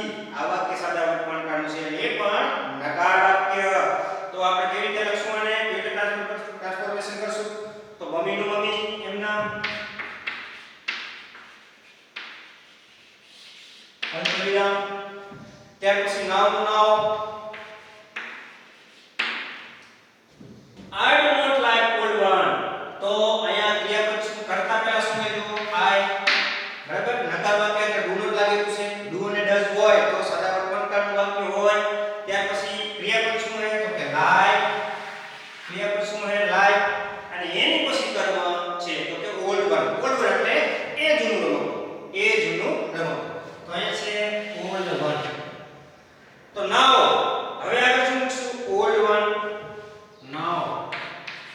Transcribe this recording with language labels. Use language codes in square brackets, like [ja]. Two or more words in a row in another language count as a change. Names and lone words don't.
[gu] આ વાક્ય સાદા વર્તમાનકાળનું છે અને એ પણ નકાર વાક્ય. તો આપણે કેવી રીતે લખશું અને કેવી રીતે ટ્રાન્સફોર્મેશન કરશું. તો મમ્મીનું મમ્મી એમના અલ્પવિરામ ત્યાર પછી નાઉનું નાઉ [en] I do not like old one. [gu] તો અહીંયા ક્રિયાપદ શું કરતા પહેલા શું કીધું I બરાબર નકાર વાક્ય એટલે [en] do not [gu] લાગેલું છે. do અને does હોય તો સાદા વર્તમાનકાળનું વાક્ય હોય. ત્યાર પછી ક્રિયાપદ શું છે તો કે like. ક્રિયાપદ શું છે like અને એની પછી કર્મ છે તો કે [en] old one. old one [gu] એટલે એ જૂનું રમકડું. એ જૂનું રમકડું. તો અહીંયા છે [en] old one. [gu] તો now હવે આગળ શું મૂકશું [en] old one now.